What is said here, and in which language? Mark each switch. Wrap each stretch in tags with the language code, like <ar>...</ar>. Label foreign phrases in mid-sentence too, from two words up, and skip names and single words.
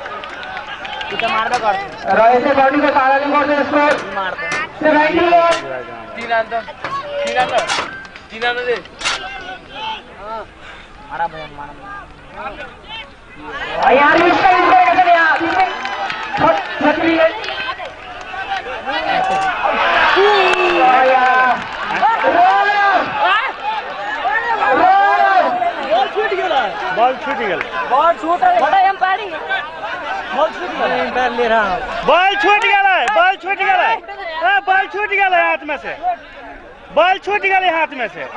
<ne>र यसै बाउंड्रीको सहाराले गर्छ स्कोर 70 यहाँ रिस्क गरेका छन् यहाँ छत्रीले</ne> <hi>बॉल छूट गया बॉल छूट गया हाथ में से बॉल छूट गया हाथ में से</hi>